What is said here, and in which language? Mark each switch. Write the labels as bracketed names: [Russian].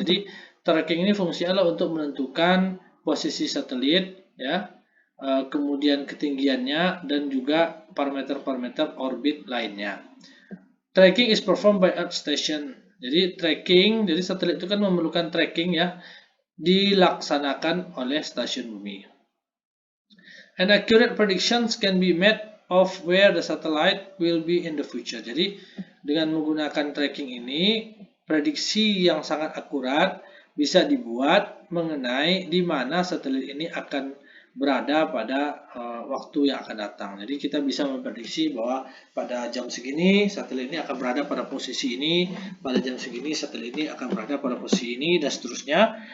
[Indonesian] Jadi tracking ini fungsinya adalah untuk menentukan posisi satelit, ya, kemudian ketinggiannya dan juga parameter-parameter orbit lainnya. [English] Tracking is performed by Earth station. [Indonesian] Jadi tracking, jadi satelit itu kan memerlukan tracking ya, dilaksanakan oleh stasiun bumi. [English] And accurate predictions can be made of where the satellite will be in the future. [Indonesian] Jadi dengan menggunakan tracking ini, prediksi yang sangat akurat bisa dibuat mengenai di mana satelit ini akan berada pada waktu yang akan datang. Jadi kita bisa memprediksi bahwa pada jam segini satelit ini akan berada pada posisi ini, pada jam segini satelit ini akan berada pada posisi ini, dan seterusnya.